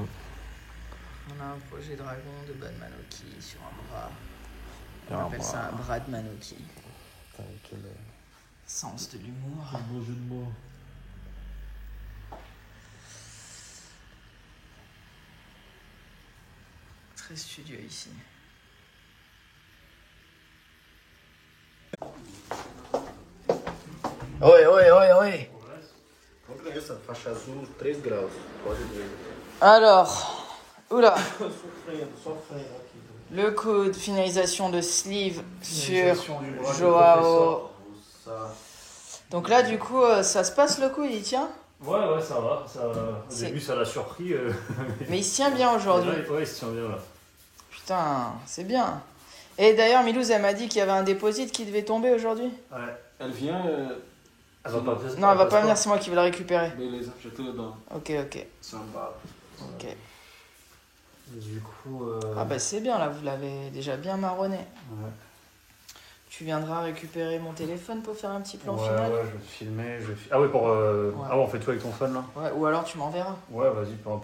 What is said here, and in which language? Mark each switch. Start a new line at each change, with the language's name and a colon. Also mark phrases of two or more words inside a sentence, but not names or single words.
French: On a un projet dragon de Batman Oki sur un bras. Et On un appelle bras. ça un Bradman Oki. Putain, quel Sens de l'humour. beau jeu de mots. Très studieux ici.
Portuguese: Oi, oi, oi, oi. Compra essa faixa azul, 3 graus. Pode ver.
French: Alors, oula,
Portuguese: Sofrendo aqui.
French: le coup de finalisation de sleeve sur Finalisation du bras du Joao. Ça. Donc là, du coup, ça se passe le coup, il y tient. Ouais, ça va. Au C'est- début, ça l'a surpris. Mais il se tient bien aujourd'hui. Ouais, il se tient bien là. Putain, c'est bien. Et d'ailleurs, Milouz, elle m'a dit qu'il y avait un déposit qui devait tomber aujourd'hui. Ouais. Elle vient. Elle va pas Non, elle va pas venir, c'est moi qui vais la récupérer.
Portuguese: Beleza, já te dou.
French: Ok, ok, Samba. ok. Du coup. Ah bah c'est bien, là, vous l'avez déjà bien marronné. Ouais. Tu viendras récupérer mon téléphone pour faire un petit plan Ouais, final. je vais te filmer. Ah ouais, Ah ouais, on fait tout avec ton phone là? Ouais, ou alors tu m'enverras. Ouais, vas-y, peu importe.